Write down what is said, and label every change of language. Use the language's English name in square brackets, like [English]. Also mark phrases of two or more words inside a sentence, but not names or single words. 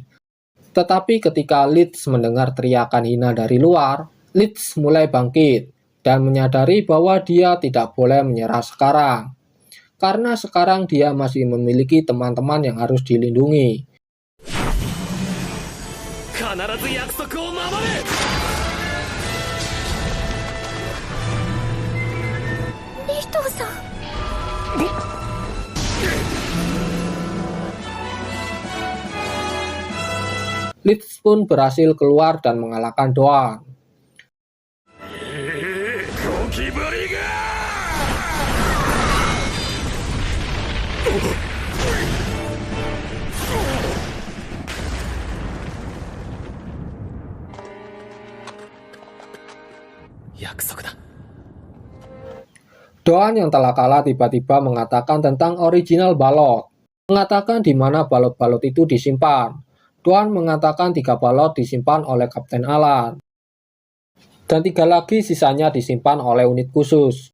[Indonesian] Tetapi ketika Leeds mendengar teriakan hina dari luar, Leeds mulai bangkit dan menyadari bahwa dia tidak boleh menyerah sekarang. Karena sekarang dia masih memiliki teman-teman yang harus dilindungi. [Japanese] 必ず約束を守る。リヒトーさん。 [Indonesian] Leeds pun berhasil keluar dan mengalahkan Doan. [Japanese] ゴキブリが約束だ。 [Indonesian] Doan yang telah kalah tiba-tiba mengatakan tentang original balot, mengatakan di mana balot-balot itu disimpan. Doan mengatakan 3 balot disimpan oleh Kapten Alan, dan 3 lagi sisanya disimpan oleh unit khusus.